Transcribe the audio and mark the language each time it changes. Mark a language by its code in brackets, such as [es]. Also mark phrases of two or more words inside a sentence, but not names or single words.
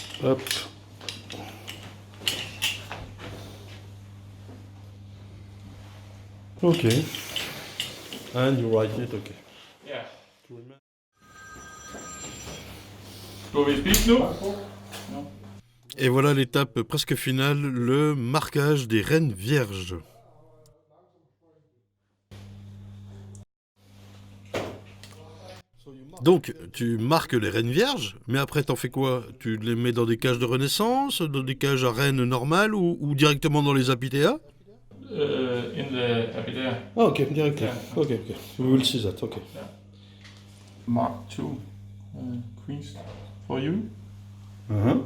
[en] Hop. Okay. And you write it, okay. [da] Ja. Skal vi spise nu? [fr] Et voilà l'étape presque finale, le marquage des reines vierges. Donc, tu marques les reines vierges, mais après t'en fais quoi? Tu les mets dans des cages de renaissance, dans des cages à reines normales ou directement dans les apidéas? [en] In the apidéas. [fr] Ah, ok, directement. [en] Yeah. Ok. We will see that, ok. Mark 2 queens for you. Uh-huh.